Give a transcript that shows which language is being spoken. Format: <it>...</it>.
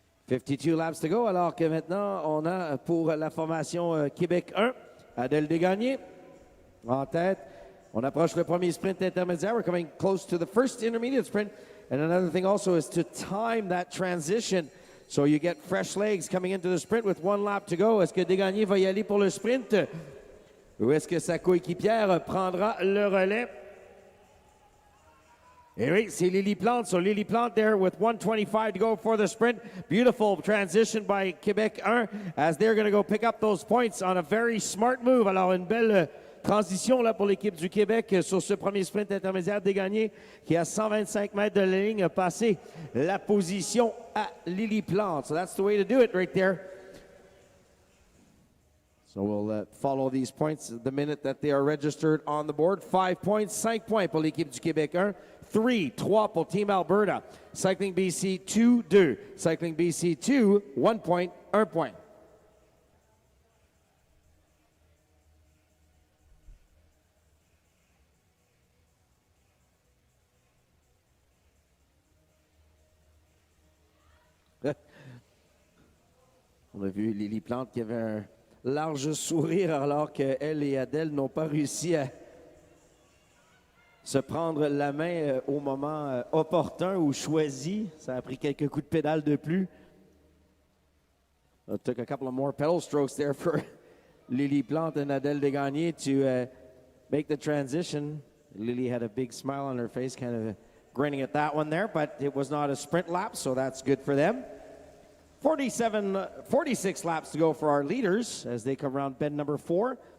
<en>$52 laps to go,</en> <fr>alors que maintenant, on a pour la formation Québec 1, Adèle Desgagnés en tête. On approche le premier sprint intermédiaire.</fr> <en>We're coming close to the first intermediate sprint. And another thing also is to time that transition so you get fresh legs coming into the sprint with 1 lap to go.</en> <fr>Est-ce que Desgagnés va y aller pour le sprint? Ou est-ce que sa coéquipière prendra le relais? Et oui, c'est Lily Plante.</fr> <en>So Lily Plante there with 1:25 to go for the sprint. Beautiful transition by Québec 1 as they're going to go pick up those points on a very smart move.</en> <fr>Alors, une belle transition là pour l'équipe du Québec sur ce premier sprint intermédiaire Desgagnés qui à 125 mètres de la ligne a passé la position à Lily Plante.</fr> <en>So that's the way to do it right there. So we'll follow these points the minute that they are registered on the board.</en> <fr>5 points, 5 points pour l'équipe du Québec 1. 3 pour Team Alberta. Cycling BC 2-2. Cycling BC 2, 1 point, 1 point. On a vu Lily Plante qui avait un large sourire alors qu'elle et Adèle n'ont pas réussi à se prendre la main au moment opportun ou choisi. Ça a pris quelques coups de pédale de plus.</fr> <en>It took a couple of more pedal strokes there for Lily Plante and Adèle Desgagnés to make the transition. Lily had a big smile on her face, kind of grinning at that one there, but it was not a sprint lap, so that's good for them. 46 laps to go for our leaders as they come around bend number 4.</en>